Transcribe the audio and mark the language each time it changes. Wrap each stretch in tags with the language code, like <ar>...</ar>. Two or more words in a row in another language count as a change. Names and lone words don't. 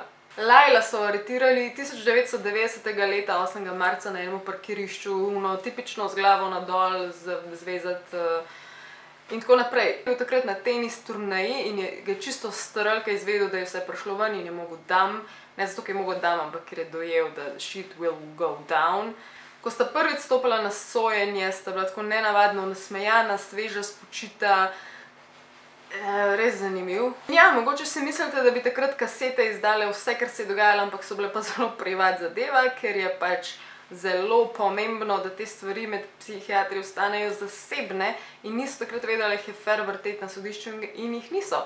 <sl>Laila so aretirali 1990. leta 8. marca na enem parkirišču, tipično z glavo nadol, zvezat in tako naprej. Je bil takrat na tenis turneji in ga je čisto strl, ker je izvedel, da je vse prišlo ven in je mogel dam, ne zato, ker je mogel dam, ampak ker je dojel, da</sl> <en>shit will go down.</en> <sl>Ko sta prvič stopila na sojenje, sta bila tako nenavadno nasmejana, sveža, spočita, res zanimiv. Ja, mogoče si mislite, da bi takrat kasete izdale vse, kar se je dogajalo, ampak so bile pa zelo privat zadeva, ker je pač zelo pomembno, da te stvari med psihiatri ostanejo zasebne in niso takrat vedeli, da jih je fair vrteti na sodišču in jih niso.</sl>